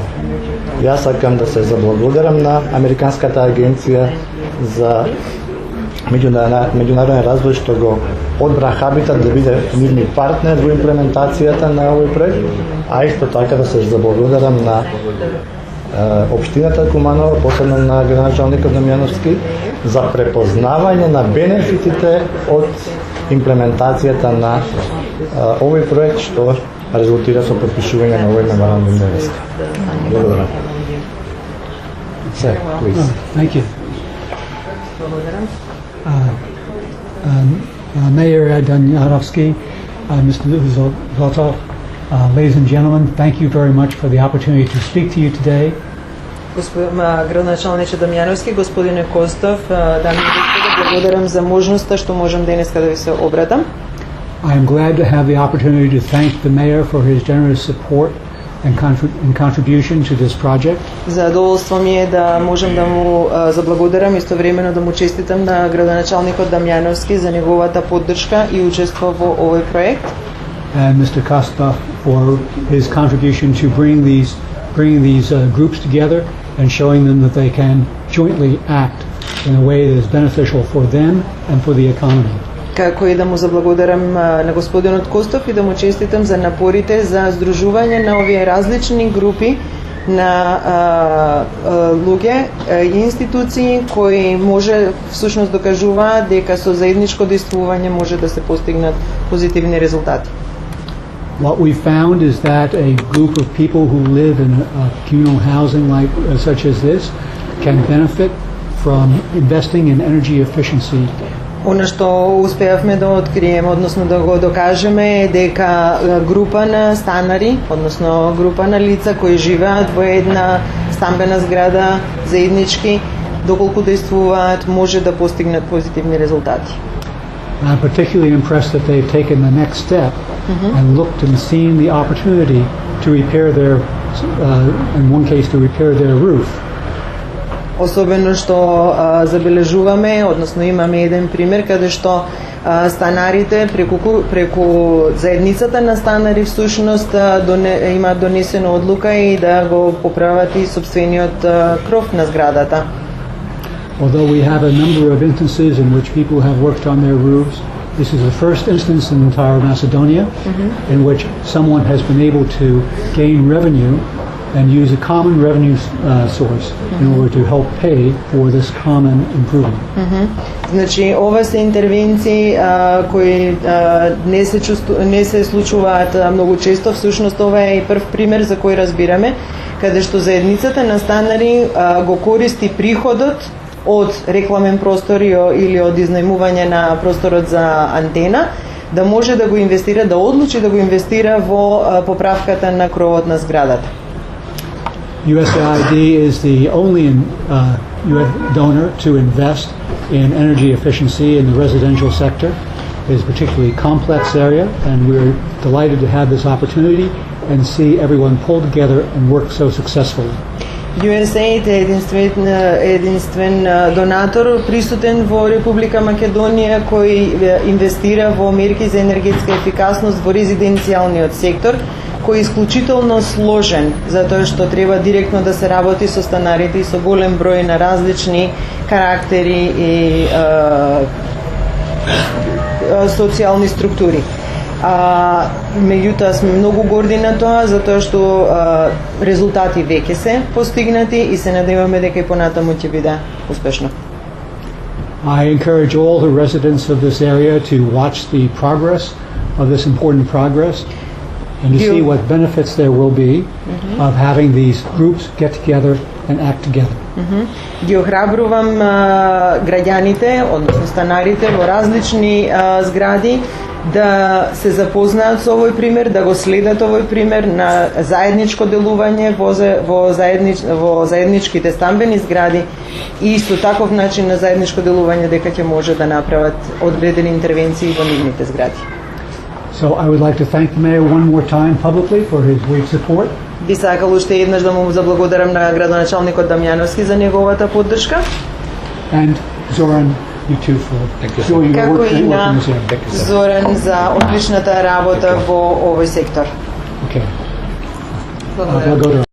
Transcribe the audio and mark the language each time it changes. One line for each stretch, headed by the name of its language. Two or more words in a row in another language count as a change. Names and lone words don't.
Macedonian: Јас сакам да се заблагодарам на Американската агенција за меѓународен развој што го одбра Хабитат да биде нивни партнер во имплементацијата на овој проект, а исто така да се заблагодарам на Општината Куманово, посебно на градоначалникот Дамјановски, за препознавање на бенефитите од имплементацијата на овој проект што резултира со подпишување на овој меморандум на врска. Благодарам.
English: Sir, please. Thank you. Mayor Damjanovski, Mr. Zotov, ladies and gentlemen, thank you very much for the opportunity to speak to you today.
Macedonian: Градоначалниче Дамјановски, господине Костов, дами и господа, благодарам за можноста што можам денеска да ви се обратам.
English: I am glad to have the opportunity to thank the mayor for his generous support and contribution to this project.
Macedonian: Задоволство ми е да можам да му заблагодарам, истовремено да му честитам на градоначалникот Дамјановски за неговата поддршка и учество во овој проект.
English: And Mr. Kostov for his contribution to bringing these groups together and showing them that they can jointly act in a way that is beneficial for them and for the economy.
Macedonian: Како и да му заблагодарам на господинот Костов и да му честитам за напорите за здружување на овие различни групи на луѓе и институции кои може всушност докажуваат дека со заедничко действување може да се постигнат позитивни резултати.
English: What we found is that a group of people who live in communal housing such as this can benefit from investing in energy efficiency.
Macedonian: Оно што успеавме да откриеме, односно да го докажеме е дека група на станари, односно група на лица кои живеат во една стамбена зграда заеднички, доколку действуваат, може да постигнат позитивни резултати.
English: I'm particularly impressed that they've taken the next step and looked and seen the opportunity to repair their, in one case, to repair their roof.
Macedonian: Особено што забележуваме, односно имаме еден пример каде што станарите преку заедницата на станари всушност имаат донесена одлука и да го поправат и собствениот кров на зградата.
English: Although we have a number of instances in which people have worked on their roofs, this is the first instance in entire Macedonia in which someone has been able to gain revenue and use a common revenue source in order to help pay for this common improvement.
Macedonian: Значи, ова се интервенции кои не се случуваат многу често. Всушност ова е и прв пример за кој разбираме, каде што заедницата на станари го користи приходот од рекламен простор или од изнајмување на просторот за антена, да може да го инвестира, да одлучи да го инвестира во поправката на кровот на зградата.
English: USAID is the only donor to invest in energy efficiency in the residential sector. It is a particularly complex area, and we're delighted to have this opportunity and see everyone pull together and work so successfully.
Macedonian: USAID е единствен донатор присутен во Република Македонија кој инвестира во мерки за енергетска ефикасност во резиденцијалниот сектор, кој е исклучително сложен, затоа што треба директно да се работи со станарите и со голем број на различни карактери и социјални структури. Меѓутоа сме многу горди на тоа, затоа што резултати веќе се постигнати и се надеваме дека и понатаму ќе биде успешно.
English: I encourage all the residents of this area to watch the progress of this important progress and to see what benefits there will be of having these groups get together and act together.
Macedonian: Ги охрабрувам граѓаните, односно станарите во различни згради да се запознаат со овој пример, да го следат овој пример на заедничко делување во заедничките стамбени згради и исто таков начин на заедничко делување дека ќе може да направат одредени интервенции во нивните згради.
English: So I would like to thank the mayor one more time publicly for his great support.
Macedonian: Би сакал уште еднаш да му заблагодарам на градоначалникот Дамјановски за неговата поддршка.
English: And Zoran you two for you, doing your
Macedonian: Како
English: work,
Macedonian: и
English: work
Macedonian: на
English: in this area.
Macedonian: Зоран за одличната работа во овој сектор.
English: Okay.
Macedonian: Благодарам.
English: I'll go to